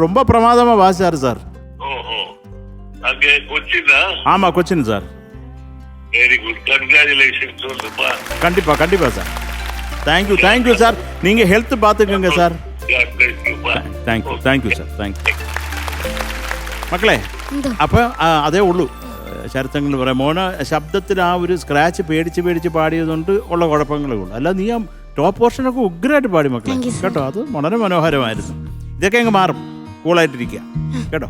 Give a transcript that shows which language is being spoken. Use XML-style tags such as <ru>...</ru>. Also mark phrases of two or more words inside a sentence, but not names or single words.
<ta>ரொம்ப பிரமாதமா வாசிச்சாரு சார். ஆமா, கொச்சின் சார். வெரி குட், கங்க்ராச்சுலேஷன்ஸ் சொல்லுப்பா. கண்டிப்பா சார். தேங்க்யூ சார். நீங்க ஹெல்த் பாத்துக்கோங்க சார். தேங்க்யூ சார். தேங்க்யூ മക്കളെ.</ta> <ml>അപ്പം അതേ ഉള്ളൂ. ശരത്തങ്ങൾ പറയാം. മോന ശബ്ദത്തിൽ ആ ഒരു സ്ക്രാച്ച് പേടിച്ച് പാടിയതുകൊണ്ട് ഉള്ള കുഴപ്പങ്ങളേ ഉള്ളൂ. അല്ല, നീ ആ ടോപ്പ് പോർഷനൊക്കെ ഉഗ്രമായിട്ട് പാടി മക്കളെ കേട്ടോ. അത് വളരെ മനോഹരമായിരുന്നു. ഇതൊക്കെ അങ്ങ് മാറും. കൂളായിട്ടിരിക്കുക കേട്ടോ.</ml>